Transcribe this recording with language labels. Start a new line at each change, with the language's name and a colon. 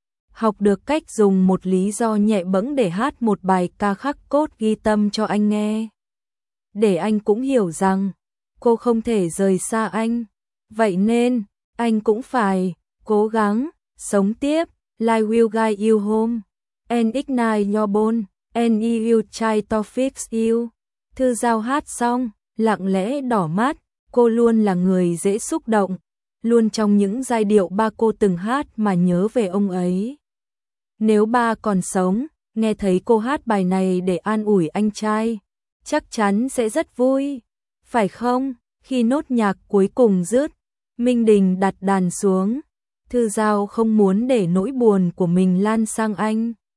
Vietnamese: Học được cách dùng một lý do nhẹ bẫng để hát một bài ca khắc cốt ghi tâm cho anh nghe. Để anh cũng hiểu rằng, cô không thể rời xa anh. Vậy nên, anh cũng phải cố gắng, sống tiếp.
English: Life will guide you home. And ignite your bone. And he will try to fix you.
Vietnamese: Thư Giao hát xong, lặng lẽ đỏ mắt. Cô luôn là người dễ xúc động. Luôn trong những giai điệu ba cô từng hát mà nhớ về ông ấy. Nếu ba còn sống, nghe thấy cô hát bài này để an ủi anh trai. Chắc chắn sẽ rất vui, phải không? Khi nốt nhạc cuối cùng dứt, Minh Đình đặt đàn xuống. Thư Giao không muốn để nỗi buồn của mình lan sang anh.